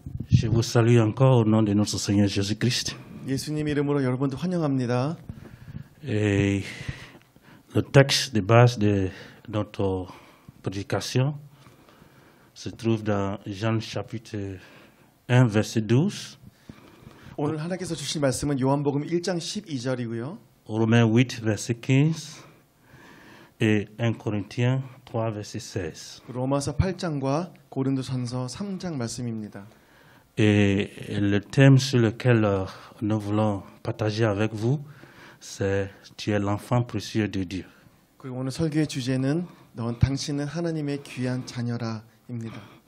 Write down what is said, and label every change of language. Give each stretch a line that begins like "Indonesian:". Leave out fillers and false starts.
French: Je vous salue encore au nom de notre Seigneur Jésus-Christ.
Korean: 예수님 이름으로 여러분들 환영합니다.
French: Et le texte de base de notre prédication se trouve dans Jean chapitre 1, verset 12,
Korean: 오늘 하나님께서 주신 말씀은 요한복음 1장 12절이고요.
French: Romains 8, verset 15 et 1 Corinthiens 3, verset 16.
Korean: 로마서 8장과 고린도전서 3장 말씀입니다.
French: Et le thème sur lequel nous voulons partager avec vous, c'est « Tu es l'enfant précieux de Dieu ».
Korean: 그리고 오늘 설교의 주제는 넌 당신은 하나님의 귀한 자녀라입니다.